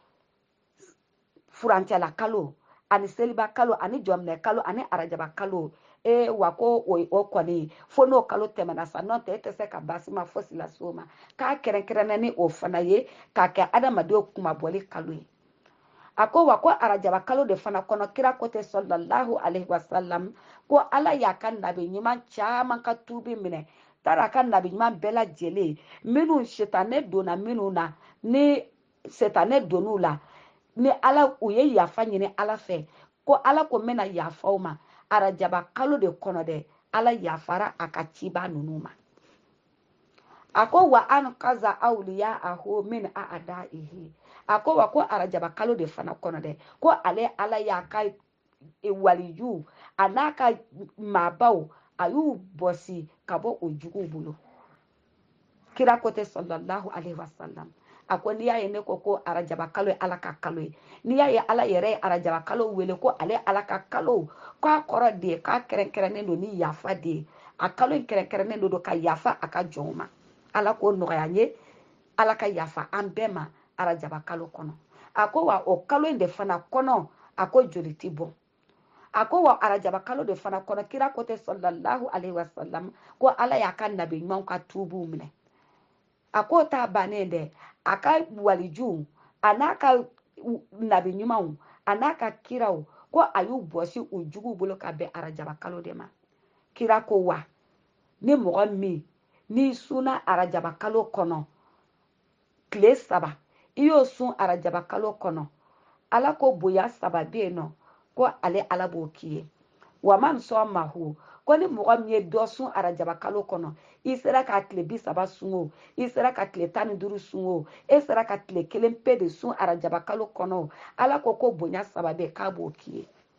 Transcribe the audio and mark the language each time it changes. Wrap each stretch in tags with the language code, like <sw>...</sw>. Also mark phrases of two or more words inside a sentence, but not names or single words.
<bm>furancɛla kalo ani seliba kalo ani jɔminɛ kalo ani arajaba kalo wa ko o kɔni fo n'o kalo tɛmɛna sa n'o tɛ e tɛ se ka baasi ma fosi lase o ma k'a kɛrɛnkɛrɛnnen ni o fana ye k'a kɛ adamadenw kumabɔli kalo ye a ko wa ko arajaba kalo de fana kɔnɔ kira ko tɛ</bm> <ar>صلى الله عليه وسلم</ar> <bm>ko ala y'a ka nabi ɲuman caman ka tuubi minɛ taara a ka nabi ɲuman bɛɛ lajɛlen minnu sitanɛ donna minnu na ni sitanɛ donn'u la ni ala u ye yafa ɲini ala fɛ ko ala ko n bɛna yafaw ma arajaba kalo de kɔnɔ dɛ ala yafara a ka ciba ninnu ma a ko wa an kaza awliya aho min a adaihi a ko wa ko arajaba kalo de fana kɔnɔ dɛ ko ale ala y'a ka waliju a n'a ka maabaw a y'u bɔsi ka bɔ o juguw bolo kira ko tɛ sallallahu alaihi wasallam a ko n'i y'a ye ne ko arajaba kalo ye ala ka kalo ye n'i y'a ye ala yɛrɛ ye arajaba kalo wele ko ale ala ka kalo k'a kɔrɔ de ye k'a kɛrɛnkɛrɛnnen don ni yafa de ye a kalo in kɛrɛnkɛrɛnnen don ka yafa a ka jɔnw ma ala k'o nɔgɔya n ye ala ka yafa an bɛɛ ma arajaba kalo kɔnɔ a ko wa o kalo in de fana kɔnɔ a ko joli ti bɔ a ko wa arajaba kalo de fana kɔnɔ kira ko tɛ</bm> <ar>صلى الله عليه وسلم</ar> <bm>ko ala y'a ka nabi ɲumanw ka tuubiw minɛ a ko t'a bannen dɛ a ka walijuw a n'a ka nabi ɲumanw a n'a ka kiraw ko a y'u bɔsi u juguw bolo ka bɛn arajaba kalo de ma kira ko wa ni mɔgɔ min n'i sunna arajaba kalo kɔnɔ tile 3 i y'o sun arajaba kalo kɔnɔ ala ko bonya 3 bɛ yen nɔ ko ale ala b'o k'i ye wa man sɔn mahu ko ni mɔgɔ min ye dɔ sun arajaba kalo kɔnɔ i sera ka tile 30 sun o i sera ka tile 15 sun o e sera ka tile 1 pe de sun arajaba kalo kɔnɔ o ala ko bonya 3 bɛ k'a b'o k'i ye</bm>